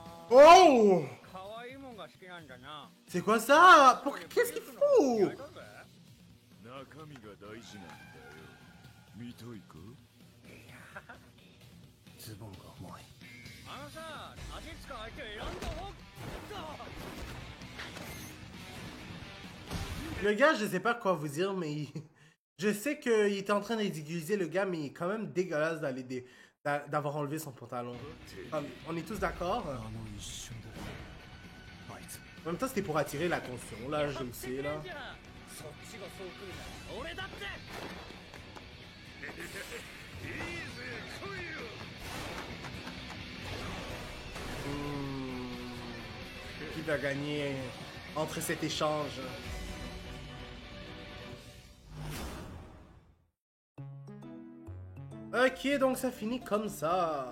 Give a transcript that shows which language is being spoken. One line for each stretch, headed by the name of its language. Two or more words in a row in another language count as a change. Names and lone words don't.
Japanese: Oh! 可愛いもんが好きなんだな。
French: C'est quoi ça? Qu'est-ce qu'il fout?
Japanese: 中身が大事なんだよ。見たいか？ズボンが重い。あのさ、足使う相手選んだ方が。
French: Le gars, je sais pas quoi vous dire, mais je sais qu'il était en train de ridiculiser le gars, mais il est quand même dégueulasse d'avoir enlevé son pantalon. On est tous d'accord?
Japanese: あの一瞬であいつ
French: En même temps, c'était pour attirer l'attention, là, je le sais, là.
Japanese: そっちがそう来るなら俺だって。
French: Qui va gagner entre cet échange? Ok, donc ça finit comme ça.